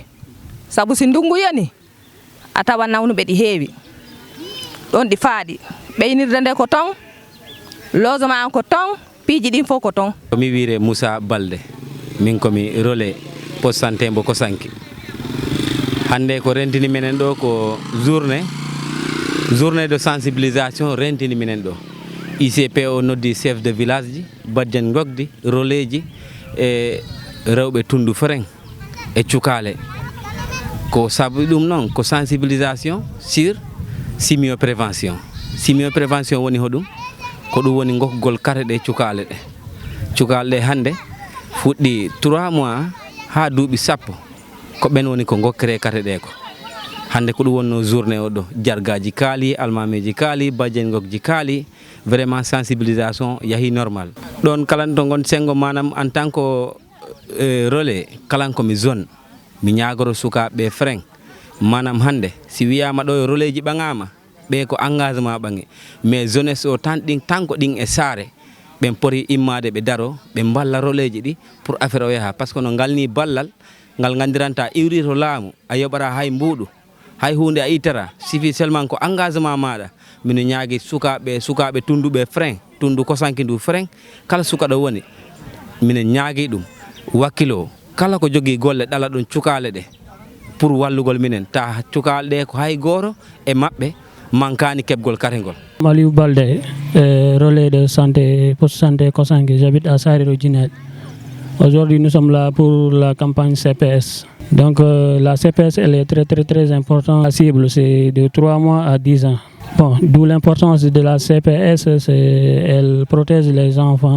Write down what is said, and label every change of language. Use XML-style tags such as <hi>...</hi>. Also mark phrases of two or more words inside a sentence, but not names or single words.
<ff>Sabu si ndungu yoni a tawa nawnuɓe ɗi heewi. Ɗon ɗi faaɗi. Ɓeynirde nde ko ton, logement an ko ton, piiji ɗin fof ko ton. Mi wiire Moussa Balde, min komi</ff> <fr>relais poste santé</fr> <ff>mbo Kosanki. Hande ko rentini minen ɗo ko</ff> <fr>journée de sensibilisation</fr> <ff>rentini minen ɗo. ICP o noddi</ff> <fr>chef de village</fr> <ff>ji, bajjan gogdi, relais ji e rewɓe tundu freng e cukale. Ko sabu ɗum noon ko</ff> <fr>sensibilisation sur simio-prévention.</fr> <ff>Simio-prévention woni hoɗum ko ɗum woni gokkugol kate ɗe cukale ɗe. Cukale ɗe hande fuɗɗi 3 mois ha duuɓi 10 ko ɓen woni ko gokkere kate ɗe ko. Hande ko ɗum wonno journée o ɗo. Jargaji kaali, almameji kaali, bajjengokji kaali.</ff> <fr>Vraiment sensibilisation</fr> <ff>yahi normal. Ɗon kalan to gon sengo manam</ff> <fr>en tant que relais</fr> <ff>kalan komi zone mi ñagoro sukaɓe freng manam hande si wiyama ɗo relais ji ɓaŋama ɓe ko engagement ɓaŋe</ff> <fr>mais jeunesse</fr> <ff>o tan ko ɗin e saare ɓen poti immade ɓe daro ɓe balla relais ji ɗi</ff> <fr>pour affaire</fr> <ff>o yaha</ff> <fr>par ce que</fr> <ff>no ngal ni ballal ngal gandiranta iwri to laamu a yoɓata hay mbuɗu hay hunde a ittata</ff> <fr>suffit seulement</fr> <ff>ko engagement maɗa. Mino ñaagi sukaɓe tunduɓe freng tundu Kosanki ndu freng kala suka ɗo woni minen ñaagi ɗum wakkilo kala ko jogui golle ɗala ɗum cukale ɗe pour wallugol minen ta cukale ɗe ko hay goto e mabɓe mankani keɓgol kategol.</ff> <fr>Aliou Balde, relais de santé, poste santé Kosanki, j'habite à Sariro Djinel. Aujourd'hui nous sommes là pour la campagne CPS. Donc la CPS elle est très importante. La cible c'est de 3 mois à 10 ans. Bon, d'où l'importance de la CPS, elle protège les enfants.</fr>